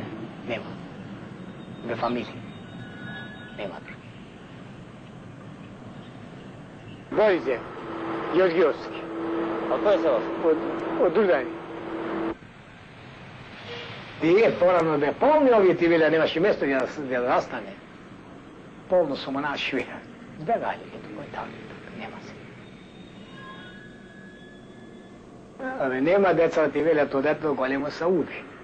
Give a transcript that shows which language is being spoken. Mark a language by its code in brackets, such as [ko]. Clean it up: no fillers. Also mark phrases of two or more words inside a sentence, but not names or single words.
[mk] Нема. Ве фамилии. Нема други. Boyze, Јоргиовски. [sr] A ko je se vas? [mk] Од Дурдани. Тие порано бе полни овие ти веле немаше место да настане. Полно со монаши беа. Бегали ето кој таму. Нема се. Абе нема деца ти веле тоа дето големо се уби.